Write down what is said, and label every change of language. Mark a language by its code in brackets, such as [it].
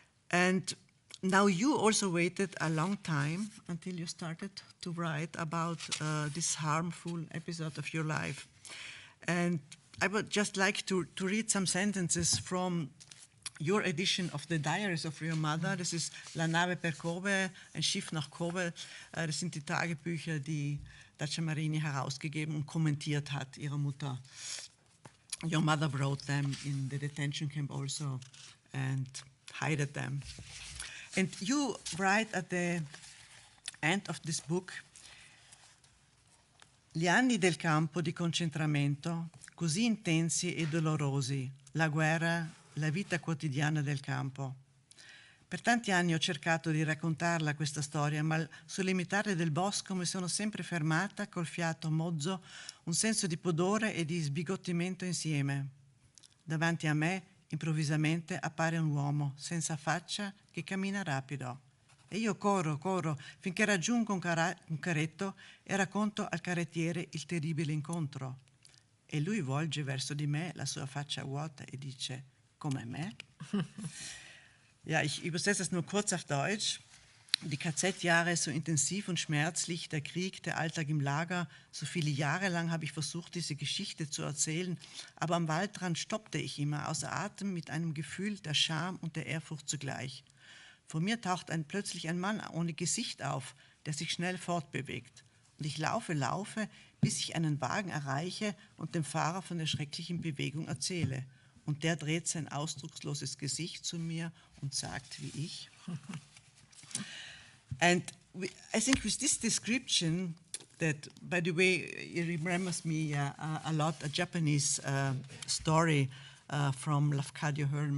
[en] And now you also waited a long time until you started to write about this harmful episode of your life. And I would just like to read some sentences from your edition of the Diaries of Your Mother. [de] Das ist La Nave per Kobe, ein Schiff nach Kobe. Das sind die Tagebücher, die Dacia Maraini herausgegeben und kommentiert hat, ihre Mutter. [en] Your mother wrote them in the detention camp also and hid them. And you write at the end of this book, [it] gli anni del campo di concentramento, così intensi e dolorosi, la guerra, la vita quotidiana del campo. Per tanti anni ho cercato di raccontarla questa storia, ma sul limitare del bosco mi sono sempre fermata col fiato mozzo, un senso di pudore e di sbigottimento insieme. Davanti a me, improvvisamente, appare un uomo senza faccia che cammina rapido. E io corro, finché raggiungo un carretto e racconto al carrettiere il terribile incontro. E lui volge verso di me la sua faccia vuota e dice, come me? [de] Ja, ich übersetze es nur kurz auf Deutsch. Die KZ-Jahre, so intensiv und schmerzlich, der Krieg, der Alltag im Lager, so viele Jahre lang habe ich versucht, diese Geschichte zu erzählen, aber am Waldrand stoppte ich immer, außer Atem, mit einem Gefühl der Scham und der Ehrfurcht zugleich. Vor mir taucht plötzlich ein Mann ohne Gesicht auf, der sich schnell fortbewegt. Und ich laufe, bis ich einen Wagen erreiche und dem Fahrer von der schrecklichen Bewegung erzähle. Und der dreht sein ausdrucksloses Gesicht zu mir und sagt wie ich. [en] And I think with this description, that, by the way, it remembers me a lot, a Japanese story from Lafcadio Hearn.